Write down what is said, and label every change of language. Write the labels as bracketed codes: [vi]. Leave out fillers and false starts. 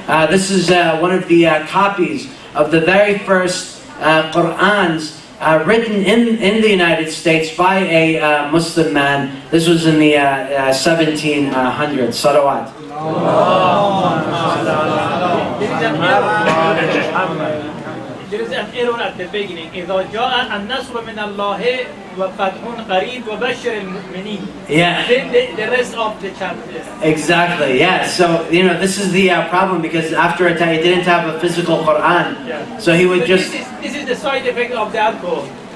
[en] This is one of the copies of the very first Qur'ans written in the United States by a Muslim man. This was in the 1700s. Salawat. there is an error at the beginning. [ar] إذا جاء النصر من الله وفتح قريب وبشر المؤمنين. [en] Yeah. Then the rest of the chapters. Exactly. Yeah. So this is the problem, because after a time he didn't have a physical Quran, Yeah. so he would just. This is the side effect of the alcohol.